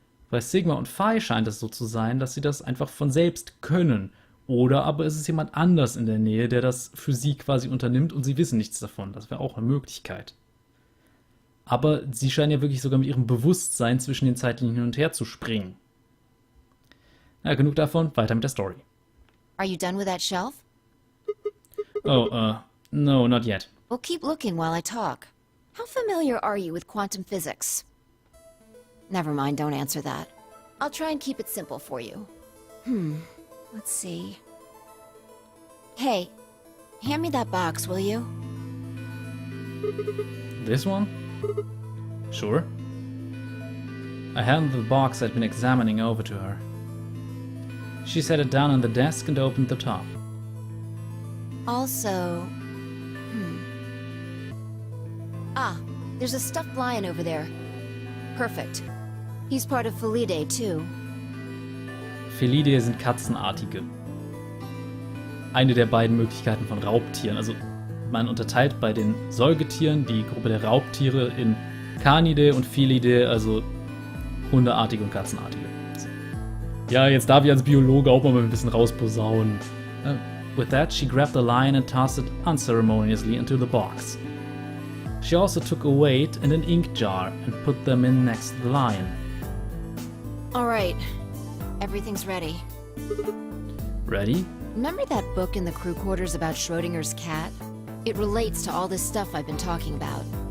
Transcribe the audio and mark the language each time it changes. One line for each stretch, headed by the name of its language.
German: Bei Sigma und Phi scheint es so zu sein, dass sie das einfach von selbst können. Oder aber ist es jemand anders in der Nähe, der das für sie quasi unternimmt und sie wissen nichts davon. Das wäre auch eine Möglichkeit. Aber sie scheinen ja wirklich sogar mit ihrem Bewusstsein zwischen den Zeitlinien hin und her zu springen. Na, genug davon, weiter mit der Story.
English: Are you done with that shelf? Oh, no, not yet. Well, keep looking while I talk. How familiar are you with quantum physics? Never mind, don't answer that. I'll try and keep it simple for you. Let's see. Hey, hand me that box, will you? This one? Sure. I handed the box I'd been examining over to her. She set it down on the desk and opened the top. Also... Ah, there's a stuffed lion over there. Perfect. He's part of Felidae, too.
German: Felidae sind Katzenartige. Eine der beiden Möglichkeiten von Raubtieren. Also man unterteilt bei den Säugetieren die Gruppe der Raubtiere in Canidae und Felidae, also Hundeartige und Katzenartige. Ja, jetzt darf ich als Biologe auch mal ein bisschen rausposaunen.
English: With that, she grabbed the lion and tossed it unceremoniously into the box. She also took a weight and an ink jar and put them in next to the lion. All right. Everything's ready. Ready? Remember that book in the crew quarters about Schrodinger's cat? It relates to all this stuff I've been talking about.